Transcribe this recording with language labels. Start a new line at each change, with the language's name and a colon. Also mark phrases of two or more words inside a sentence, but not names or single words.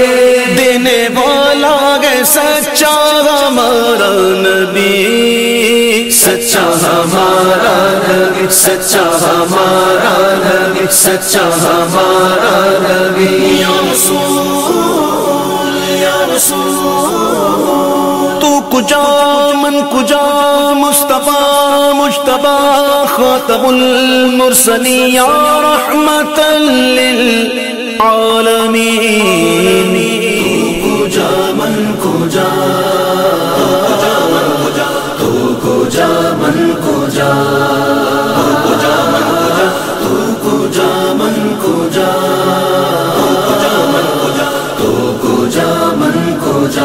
Urdu: دینے والا ہے سچا ہمارا نبی، سچا ہمارا نبی، سچا ہمارا نبی، سچا ہمارا نبی،
Arabic: یا رسول یا رسول،
Persian: تو کجا من کجا
Arabic: مصطفیٰ مجتبیٰ خاتم المرسلین یا رحمت للعالمین،
Persian: کو جا من کو جا، تو کو جا من کو جا، تو کو جا من کو جا، تو کو جا من کو جا، تو کو جا من کو جا،